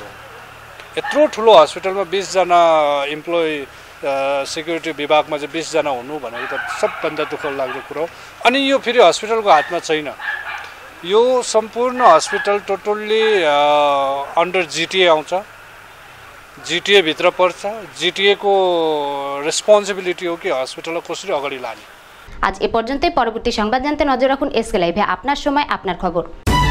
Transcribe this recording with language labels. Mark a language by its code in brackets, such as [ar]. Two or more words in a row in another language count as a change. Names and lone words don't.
[ne] यत्रो ठुलो हस्पिटलमा 20 जना [en] employee security [ne] विभागमा चाहिँ 20 जना हुनु भनेको त सबभन्दा दुःख लाग्दो कुरो। अनि यो फेरि हस्पिटलको हातमा छैन, यो सम्पूर्ण हस्पिटल [en] totally under GTA [ne] आउँछ, जिटिए भित्र पर्छ। जिटिए को রেসপন্সিবিলিটি हो कि হসপিটালকে कसरी अगाडि लाने। [bn] আজ এ পর্যন্তই। পরবর্তী সংবাদ জানতে নজর রাখুন এসকে লাইভে। আপনার সময় আপনার খবর।